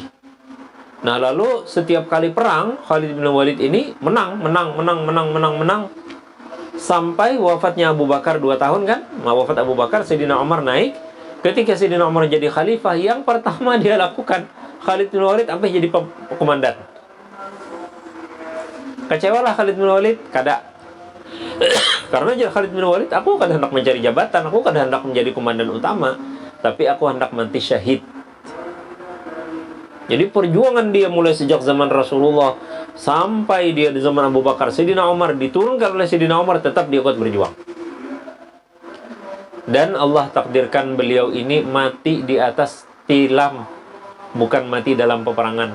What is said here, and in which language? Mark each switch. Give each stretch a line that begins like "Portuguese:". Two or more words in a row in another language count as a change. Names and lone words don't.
Indonesian: Nah, lalu setiap kali perang, Khalid bin Walid ini menang sampai wafatnya Abu Bakar 2 tahun kan? Wafat Abu Bakar, Sayyidina Umar naik. Ketika Sayyidina Umar jadi khalifah, yang pertama dia lakukan, Khalid bin Walid sampai jadi komandan. Kecewalah Khalid bin Walid? Kada. Karena Khalid bin Walid, aku kada hendak mencari jabatan, aku kada hendak menjadi komandan utama, tapi aku hendak mati syahid. Jadi perjuangan dia mulai sejak zaman Rasulullah sampai dia di zaman Abu Bakar, Sayyidina Umar, diturunkan oleh Sayyidina Umar, tetap dia kuat berjuang. Dan Allah takdirkan beliau ini mati di atas tilam, bukan mati dalam peperangan.